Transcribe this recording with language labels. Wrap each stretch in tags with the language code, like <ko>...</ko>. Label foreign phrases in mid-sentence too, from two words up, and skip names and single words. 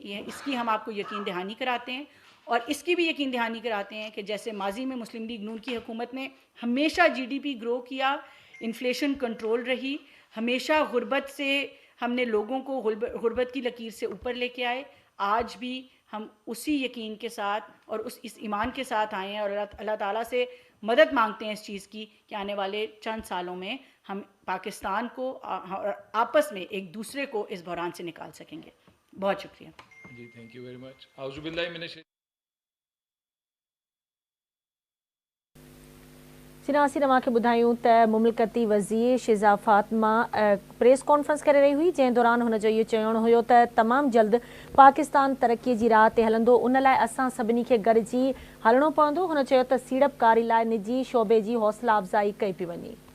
<ur>اس کی ہم آپ کو یقین دہانی کراتے ہیں, اور اس کی بھی یقین دہانی کراتے ہیں کہ جیسے ماضی میں مسلم لیگ نون کی حکومت نے ہمیشہ</ur> <en>GDP grow</en> <ur>کیا,</ur> <en>inflation control</en> <ur>رہی, ہمیشہ غربت سے ہم نے لوگوں کو غربت کی لکیر سے اوپر لے کے آئے, آج بھی ہم اسی یقین کے ساتھ اور اس ایمان کے ساتھ آئے ہیں, اور اللہ تعالیٰ سے مدد مانگتے ہیں اس چیز کی کہ آنے والے چند سالوں میں ہم پاکستان کو آپس میں ایک دوسرے کو اس بحران سے نکال سکیں گے. بہت شکریہ. جی</ur> <en>thank you very much.</en> <ar>اعوذ باللہ من الشیطان.</ar> <sd>सिनासी रवां खे ॿुधायूं त मुमलकती वज़ीर शिज़ा फ़ातिमा</sd> <en>press conference</en> <sd>करे रही हुई, जंहिं दौरान हुन जो इहो चवणु हुयो त तमामु जल्द पाकिस्तान तरक़ीअ जी राह ते हलंदो, उन लाइ असां सभिनी खे गॾिजी हलणो पवंदो. हुन चयो त सीड़पकारी लाइ निजी शोबे जी हौसला अफ़ज़ाई कई पई वञे.</sd>